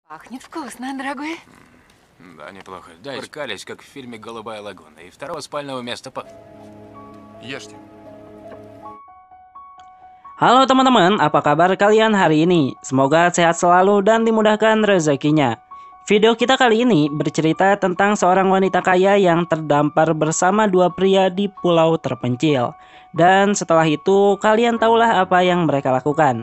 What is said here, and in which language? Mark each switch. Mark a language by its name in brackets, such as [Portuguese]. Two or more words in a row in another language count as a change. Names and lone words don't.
[Russian] Пахнет вкусно, дорогой. Да, неплохо. Дай скались, как в фильме «Голубая лагуна». И второго спального места по... Ешьте. [Indonesian] Halo teman-teman, apa kabar kalian hari ini? Semoga sehat selalu dan dimudahkan rezekinya. Video kita kali ini bercerita tentang seorang wanita kaya yang terdampar bersama dua pria di pulau terpencil. Dan setelah itu kalian tahulah apa yang mereka lakukan.